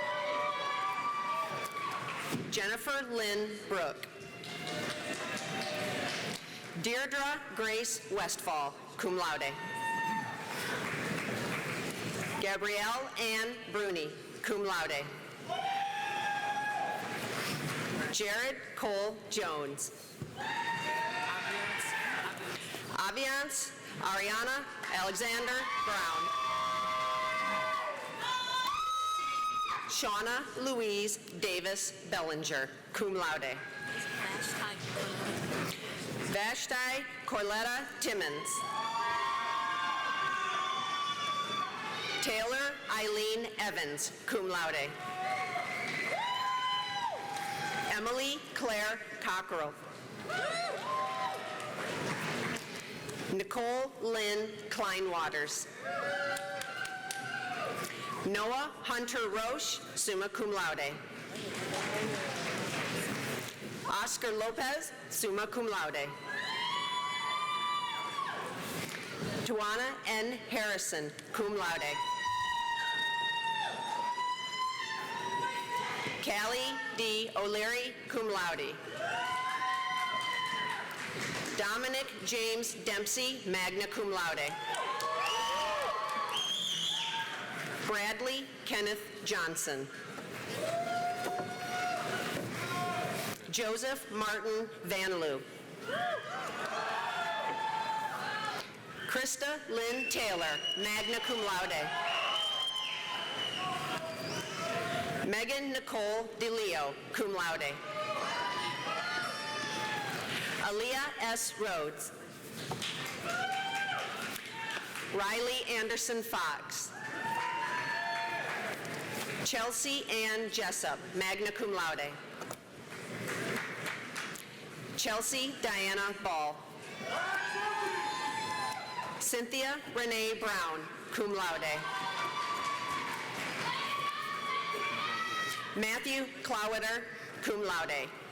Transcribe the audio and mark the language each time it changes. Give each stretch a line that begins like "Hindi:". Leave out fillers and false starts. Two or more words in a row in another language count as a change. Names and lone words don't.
English: Jennifer Lynn Brooke. Deirdre Grace Westfall,
Latin: cum laude.
English: Gabrielle Ann Bruni,
Latin: cum laude.
English: Jared Cole Jones. Aviance Ariana Alexander Brown. Shauna Louise Davis Bellinger,
Latin: cum laude.
English: Vashti Corletta Timmons. Taylor Eileen Evans,
Latin: cum laude.
English: Emily Claire Cockrell. Nicole Lynn Kleinwaters. Noah Hunter Roche,
Latin: summa cum laude.
English: Oscar Lopez,
Latin: summa cum laude.
English: Tawana N. Harrison,
Latin: cum laude.
English: Callie D. O'Leary,
Latin: cum laude.
English: Dominic James Dempsey,
Latin: magna cum laude.
English: Bradley Kenneth Johnson. Joseph Martin Van Loo. Krista Lynn Taylor,
Latin: magna cum laude.
English: Megan Nicole DeLeo,
Latin: cum laude.
English: Aaliyah S. Rhodes. Riley Anderson Fox. Chelsea Ann Jessup,
Latin: magna cum laude.
English: Chelsea Diana Ball. Cynthia Renee Brown,
Latin: cum laude.
English: Matthew Clowiter,
Latin: cum laude.